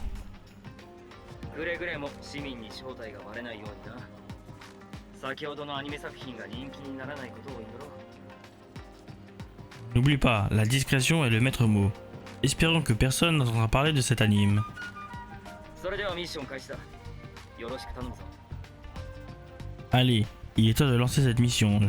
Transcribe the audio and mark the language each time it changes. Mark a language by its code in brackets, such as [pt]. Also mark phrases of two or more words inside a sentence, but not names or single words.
[ja] くれぐれも市民に正体がバレないようにな。先ほどのアニメ作品が人気にならないことを祈ろう。 [fr] N'oublie pas, la discrétion est le maître mot. Espérons que personne n'entendra parler de cet anime. [ja] それではミッション開始だ。よろしく頼むぞ。 [fr] Allez, il est temps de lancer cette mission.